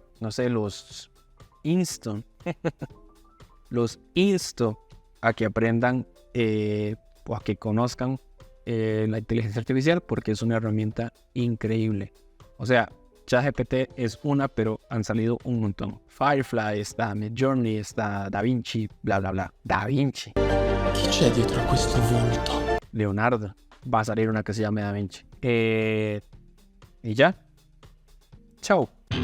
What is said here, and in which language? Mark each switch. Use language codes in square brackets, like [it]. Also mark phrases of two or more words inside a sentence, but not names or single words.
[es] No sé, los insto a que aprendan o a que conozcan la inteligencia artificial, porque es una herramienta increíble. O sea, ChatGPT es una, pero han salido un montón. Firefly está, Midjourney está, DaVinci, bla bla bla. DaVinci. [it] Chi c'è dietro a questo volto? Leonardo. [es] Va a salir una que se llame DaVinci. Y ya. Chao.